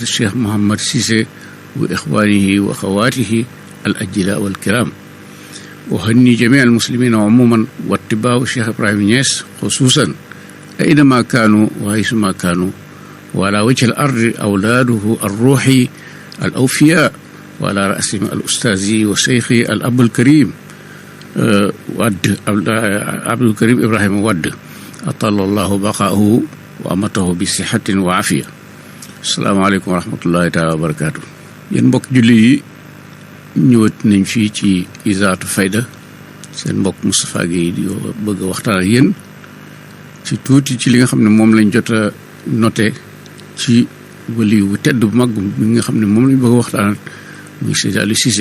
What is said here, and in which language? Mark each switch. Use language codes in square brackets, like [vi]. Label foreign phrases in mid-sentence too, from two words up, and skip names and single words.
[ar] الشيخ محمد سيسي وإخوانه وأخواته الأجلاء والكرام أهني جميع المسلمين عموما واتباع الشيخ إبراهيم نياس خصوصا أينما كانوا وحيثما كانوا وعلى وجه الأرض أولاده الروحي الأوفياء وعلى رأسهم الأستاذي وشيخي الأب الكريم عبد الكريم إبراهيم ود أطال الله بقاءه وأمته بصحة وعافية. السلام عليكم ورحمة الله تعالى وبركاته. [wo] yéen mbokk julli yi ñëwat nañ fii ci Izaatu Fayda seen mbokk Moustapha Guèye di bëgg a waxtaan ak yéen ci tuuti ci li nga xam ne moom lañ jot a noté ci wali bu tedd bu mag mi nga xam ne moom lañ bëgg a waxtaan muy Seydi Aliou Cissé.